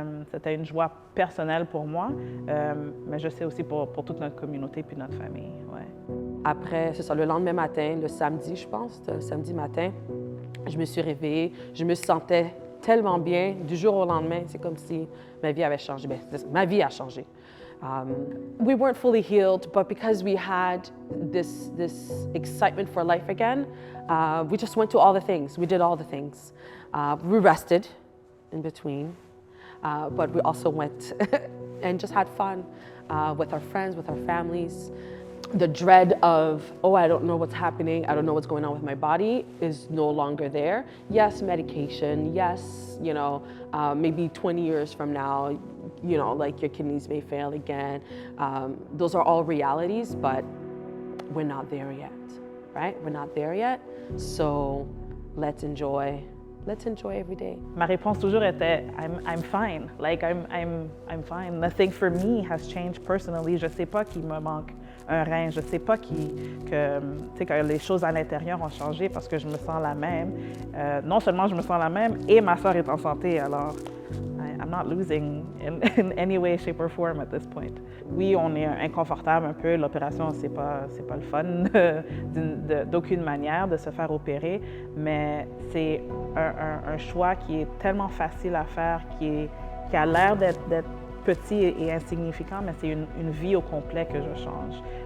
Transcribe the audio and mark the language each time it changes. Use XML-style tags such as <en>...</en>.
<fr>C'était une joie personnelle pour moi, mais je sais aussi pour toute notre communauté puis notre famille. Ouais. Après, c'est ça, le lendemain matin, le samedi, je pense, le samedi matin, je me suis réveillée, je me sentais tellement bien du jour au lendemain. C'est comme si ma vie avait changé. Bien, ma vie a changé.</fr> <en>We weren't fully healed, but because we had this excitement for life again, we just went to all the things. We did all the things. We rested in between, but we also went and just had fun with our friends, with our families. The dread of, oh, I don't know what's happening, I don't know what's going on with my body is no longer there. Yes, medication, yes, maybe 20 years from now, like your kidneys may fail again. Those are all realities, but we're not there yet, right? We're not there yet, so let's enjoy every day.</en> <fr>Ma réponse toujours était</fr> <en>I'm fine. Like I'm fine. Nothing for me has changed personally.</en> <fr>Je sais pas qu'il me manque un rein. Je sais pas que les choses à l'intérieur ont changé parce que je me sens la même. Non seulement je me sens la même et ma soeur est en santé. Alors</fr> <en>I'm not losing in any way, shape or form at this point.</en> <fr>Oui, on est inconfortable un peu. L'opération, c'est pas le fun d'aucune manière de se faire opérer, mais c'est un choix qui est tellement facile à faire, qui a l'air d'être petit et insignifiant, mais c'est une vie au complet que je change.</fr>